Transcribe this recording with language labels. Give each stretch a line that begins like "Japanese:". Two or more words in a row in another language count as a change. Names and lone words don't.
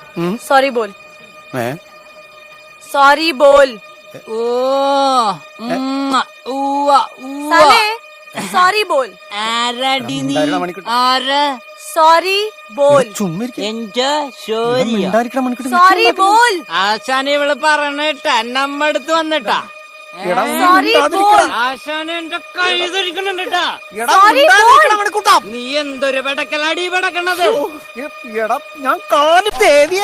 Hindi: सॉरी बोल। मैं सॉरी बोल। साले सॉरी बोल। सॉरी बोल। सॉरी बोल.
Malayalam: ആശാനെ ഇവള് പറഞ്ഞിട്ടാ നമ്മ അടുത്ത് വന്നിട്ടാ.
Hindi: सॉरी बोल.
Malayalam: ആശാനെ എന്റെ കൈ ധരിക്കണുണ്ടാ.
Hindi: सॉरी बोल.
Malayalam: നീ എന്തൊരു പെടക്കലാടി പെടക്കണത്. ഞാൻ കാല് തേവിയേ.